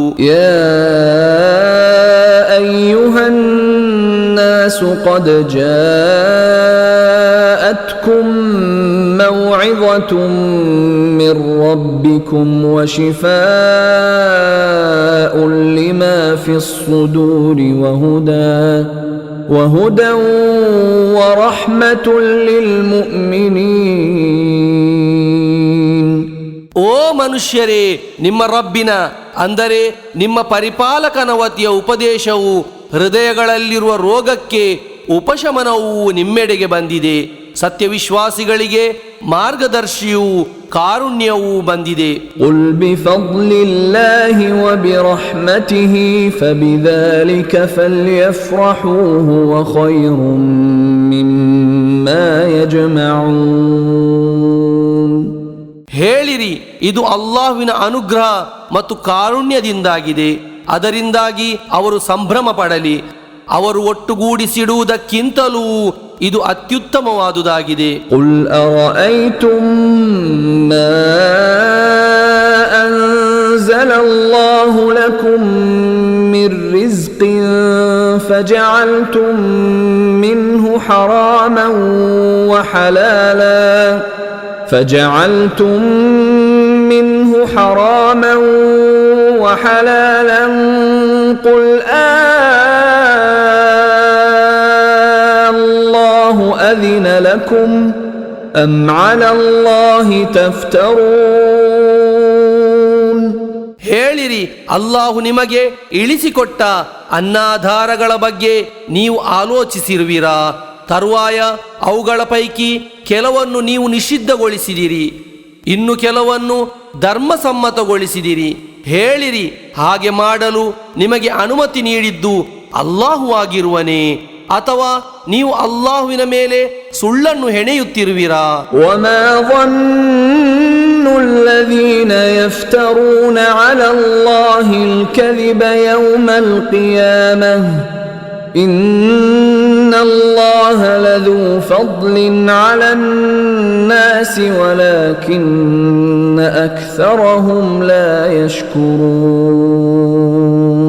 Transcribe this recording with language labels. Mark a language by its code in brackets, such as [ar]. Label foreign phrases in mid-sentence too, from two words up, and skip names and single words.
[ar] يا أيها الناس قد جاءتكم موعظة من ربكم وشفاء لما في الصدور و وهدى ورحمة للمؤمنين. [kn] ಓ ಮನುಷ್ಯರೇ, ನಿಮ್ಮ ರಬ್ಬಿನ ಅಂದರೆ ನಿಮ್ಮ ಪರಿಪಾಲಕನ ವತಿಯ ಉಪದೇಶವು ಹೃದಯಗಳಲ್ಲಿರುವ ರೋಗಕ್ಕೆ ಉಪಶಮನವು ನಿಮ್ಮೆಡೆಗೆ ಬಂದಿದೆ. ಸತ್ಯವಿಶ್ವಾಸಿಗಳಿಗೆ ಮಾರ್ಗದರ್ಶಿಯೂ ಕಾರುಣ್ಯವೂ ಬಂದಿದೆ. [ar] قل بفضل الله وبرحمته فبذلك فليفرحوا هو خير مما يجمعون. [kn] ಹೇಳಿರಿ, ಇದು ಅಲ್ಲಾಹುವಿನ ಅನುಗ್ರಹ ಮತ್ತು ಕಾರುಣ್ಯದಿಂದಾಗಿದೆ, ಅದರಿಂದಾಗಿ ಅವರು ಸಂಭ್ರಮ ಪಡಲಿ. ಅವರು ಒಟ್ಟುಗೂಡಿಸಿಡುವುದಕ್ಕಿಂತಲೂ ಇದು ಅತ್ಯುತ್ತಮವಾದುದಾಗಿದೆ. [ar] قُلْ أَرَأَيْتُمْ مَا أَنزَلَ اللَّهُ لَكُم مِّن رِّزْقٍ فَجَعَلْتُم مِّنْهُ حَرَامًا وَحَلَالًا قُلْ اللَّهُ أَذِنَ لَكُمْ أَمْ عَلَى اللَّهِ تَفْتَرُونَ. [kn] ಹೇಳಿರಿ, ಅಲ್ಲಾಹು ನಿಮಗೆ ಇಳಿಸಿಕೊಟ್ಟ ಅನ್ನಾಧಾರಗಳ ಬಗ್ಗೆ ನೀವು ಆಲೋಚಿಸಿರುವಿರಾ? ತರುವಾಯ ಅವುಗಳ ಪೈಕಿ ಕೆಲವನ್ನು ನೀವು ನಿಷಿದ್ಧಗೊಳಿಸಿದಿರಿ, ಇನ್ನು ಕೆಲವನ್ನು ಧರ್ಮಸಮ್ಮತಗೊಳಿಸಿದಿರಿ. ಹೇಳಿರಿ, ಹಾಗೆ ಮಾಡಲು ನಿಮಗೆ ಅನುಮತಿ ನೀಡಿದ್ದು ಅಲ್ಲಾಹು ಆಗಿರುವನೇ, ಅಥವಾ ನೀವು ಅಲ್ಲಾಹುವಿನ ಮೇಲೆ ಸುಳ್ಳನ್ನು ಹೆಣೆಯುತ್ತಿರುವಿರಾ? [ar] وما ظن الذين يفترون على الله الكذب يوم القيامة إن الله لذو فضل على الناس ولكن أكثرهم لا يشكرون.